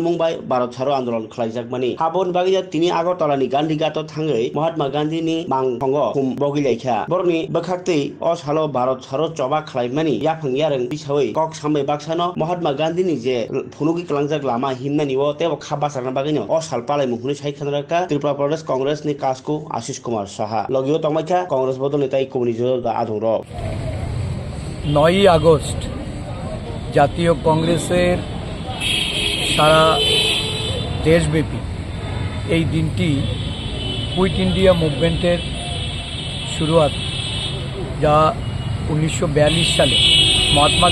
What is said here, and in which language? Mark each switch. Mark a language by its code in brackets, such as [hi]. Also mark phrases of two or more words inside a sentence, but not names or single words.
[trp] मुंबाई भारत छाड़ो आंदोलन खालाइजाकमानी हाबन बागिया तिनी आगरतलानि गांधी घाटो थाङै महात्मा गांधी मांग खुम बगिलाइखा बरनि बखाक्तै असालो भारत छाड़ो चबा खालाइमानी याफांगि आरो बिसावै कक सामै बाक्सानो महात्मा गांधी जे फुनुगि कलांजाक लामा हिमनानि ओ तेबो खाबासारना बागिनो असाल पालाइ मुखुनि साइखानराका त्रिपुरा प्रदेश कांग्रेस नि कासको आशिष कुमार साहा लगियो तमाइखा कांग्रेस बदल नेता कम्युनिस्ट आधर [bn] 9 আগস্ট জাতীয় কংগ্রেসের সারা দেশব্যাপী এই দিনটি কুইট ইন্ডিয়া মুভমেন্টের শুরুয়াত, যা 1942 সালে মহাত্মা